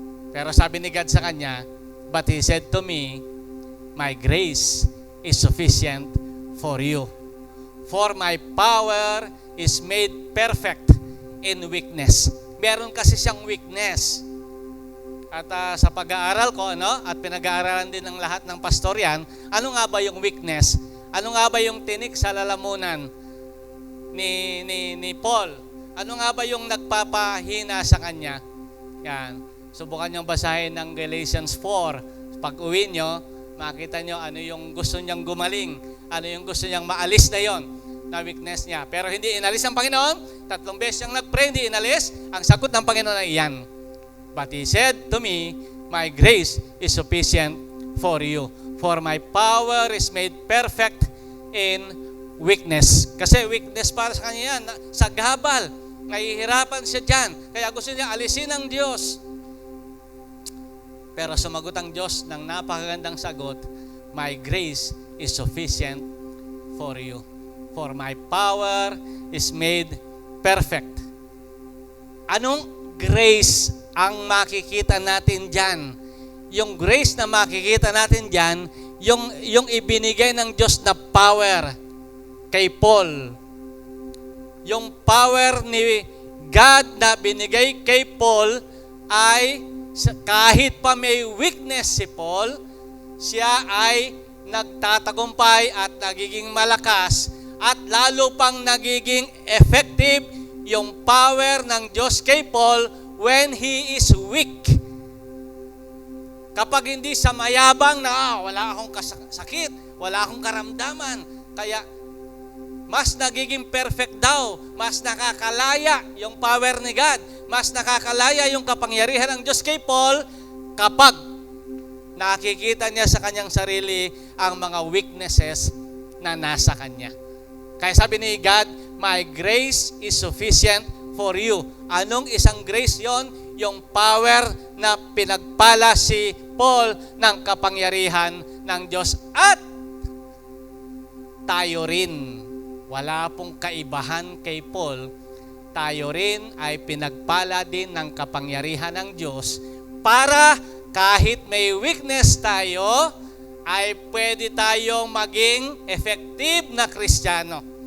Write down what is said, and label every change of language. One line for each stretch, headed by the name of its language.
Filipino: Pero sabi ni God sa kanya,
English: but He said to me, my grace is sufficient for you. For my power is made perfect in weakness.
Filipino: Meron kasi siyang weakness. At sa pag-aaral ko, at pinag-aaralan din ng lahat ng pastor yan, ano nga ba yung weakness? Ano nga ba yung tinik sa lalamunan ni Paul? Ano nga ba yung nagpapahina sa kanya? Yan. Subukan niyong basahin ng Galatians 4. Pag uwi nyo, makita nyo ano yung gusto niyang gumaling, ano yung gusto niyang maalis na yon, na weakness niya. Pero hindi inalis ng Panginoon. 3 beses siyang nag-pray, hindi inalis. Ang sagot ng Panginoon ay yan.
English: But He said to me, my grace is sufficient for you. For my power is made perfect in weakness.
Filipino: Kasi weakness para sa kanya yan. Sa gabal. Nahihirapan siya dyan. Kaya gusto niya alisin ng Diyos. Pero sumagot ang Diyos ng napakagandang sagot,
English: my grace is sufficient for you. For my power is made perfect.
Filipino: Anong grace ang makikita natin dyan? Yung grace na makikita natin dyan, yung ibinigay ng Diyos na power kay Paul. Yung power ni God na binigay kay Paul ay kahit pa may weakness si Paul, siya ay nagtatagumpay at nagiging malakas at lalo pang nagiging effective yung power ng Diyos kay Paul
English: when he is weak.
Filipino: Kapag hindi sa mayabang na wala akong sakit, wala akong karamdaman, kaya mas nagiging perfect daw, mas nakakalaya yung power ni God, mas nakakalaya yung kapangyarihan ng Diyos kay Paul kapag nakikita niya sa kanyang sarili ang mga weaknesses na nasa kanya. Kaya sabi ni God,
English: my grace is sufficient for you.
Filipino: Anong isang grace yon? Yung power na pinagpala si Paul ng kapangyarihan ng Diyos. At tayo rin, wala pong kaibahan kay Paul, tayo rin ay pinagpala din ng kapangyarihan ng Diyos para kahit may weakness tayo, ay pwede tayong maging effective na Kristiyano.